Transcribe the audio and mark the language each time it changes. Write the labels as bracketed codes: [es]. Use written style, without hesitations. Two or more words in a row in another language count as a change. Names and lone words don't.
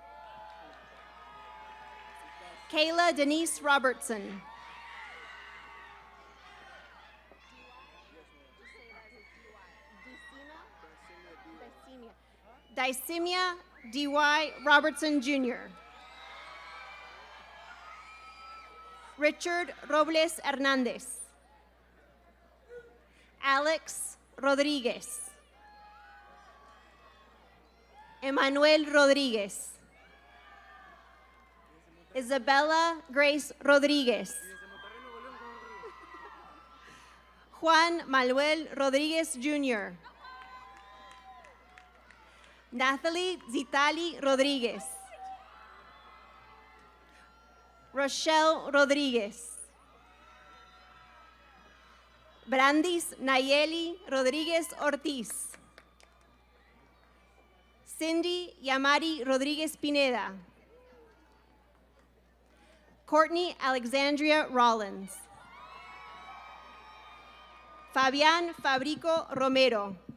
[en] Kayla Denise Robertson. Dicemia D.Y. Robertson Jr. Richard Robles Hernandez. Alex Rodriguez. Emmanuel Rodriguez. Isabella Grace Rodriguez. Juan Manuel Rodriguez Jr. Nathalie Zitali Rodriguez. Rochelle Rodriguez. Brandis Nayeli Rodriguez Ortiz. Cindy Yamari Rodriguez Pineda. Courtney Alexandria Rollins. Fabián Fabrico Romero.